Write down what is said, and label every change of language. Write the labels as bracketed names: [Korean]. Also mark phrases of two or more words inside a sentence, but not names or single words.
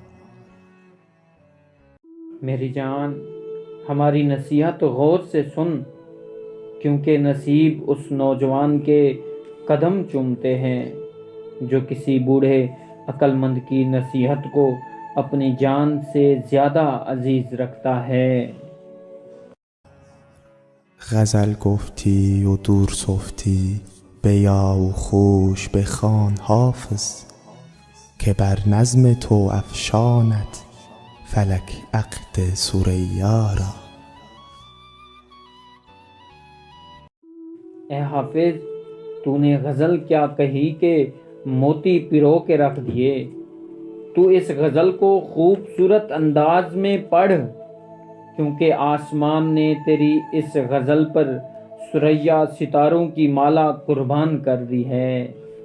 [Hindi] मेरी जान, हमारी नसीहत गौर से सुन, क्योंकि नसीब उस नौजवान के कदम चूमते हैं जो किसी बूढ़े अक्लमंद की नसीहत को अपनी जान से ज़्यादा अजीज़ रखता है। [Persian] غزل گفتی و دور صفتی، بیا و خوش بخوان حافظ، که بر نظم تو افشاند فلک عقد ثریا را. [Hindi] ए हाफिज, तूने गज़ल क्या कही कि मोती पिरो के रख दिए। तू इस गज़ल को खूबसूरत अंदाज में पढ़, क्योंकि आसमान ने तेरी इस गज़ल पर सुरैया सितारों की माला कुर्बान कर दी है।